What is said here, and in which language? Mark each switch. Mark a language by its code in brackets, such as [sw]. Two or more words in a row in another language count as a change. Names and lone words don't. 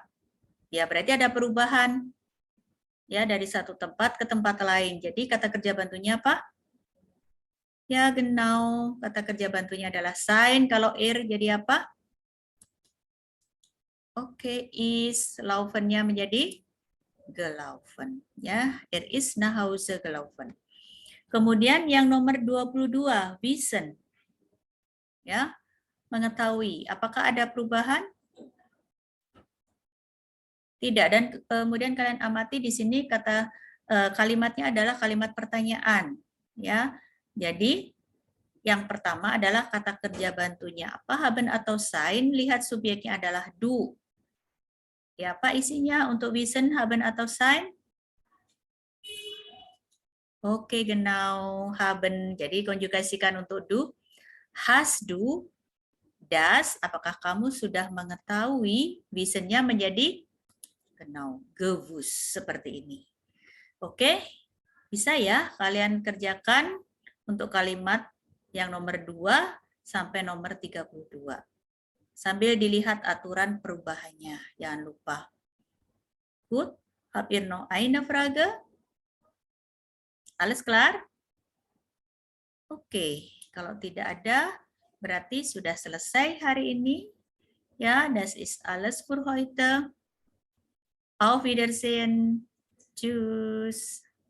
[id] Ya, berarti ada perubahan ya dari satu tempat ke tempat lain. Jadi kata kerja bantunya apa? [de] Ya, genau. [id] Kata kerja bantunya adalah sein. Kalau jadi apa? Oke, is. Laufen-nya menjadi gelaufen. [de] Ya, is nach Hause gelaufen. [id] Kemudian yang nomor 22, wissen. Ya, mengetahui. Apakah ada perubahan? Tidak. Dan kemudian kalian amati di sini kata kalimatnya adalah kalimat pertanyaan. Ya, jadi yang pertama adalah kata kerja bantunya apa, haben atau sein. Lihat subjeknya adalah du. Ya, apa isinya untuk wissen, haben atau sein? [de] Oke, genau, haben. [id] Jadi konjugasikan untuk du. [de] Hast du, das, [id] apakah kamu sudah mengetahui? Wissennya menjadi genau, gewusst, seperti ini. Oke, bisa ya kalian kerjakan untuk kalimat yang nomor 2 sampai nomor 32. Sambil dilihat aturan perubahannya, jangan lupa. [de] Gut, habt ihr noch eine Frage? Alles klar? [id] Oke, kalau tidak ada, berarti sudah selesai hari ini. Ya, [de] das ist alles für heute. Auf Wiedersehen. Tschüss.